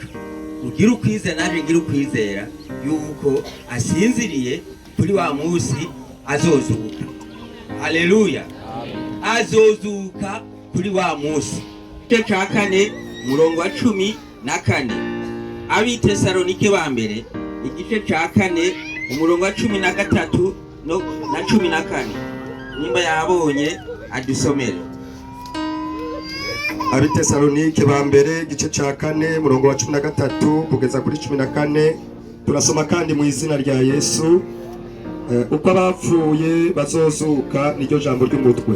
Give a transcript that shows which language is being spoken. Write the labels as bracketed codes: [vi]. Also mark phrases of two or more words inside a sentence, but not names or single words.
[rn] Ugira ukwizera naje ngira ukwizera yuko asinziriye kuri wa munsi azozuka. Haleluya. Azozuka kuri wa munsi. Igice cya 4 umurongo wa 14. Abitesalonike ba mbere igice cya 4 umurongo wa 13 na 14. Nimba yabonye adusomere. Abitesalonike ba mbere igice cya 4 umurongo wa 13 kugeza kuri 14. Turasoma kandi mu izina rya Yesu. Uko abapfuye bazozuka niryo jambo ry'umutwe.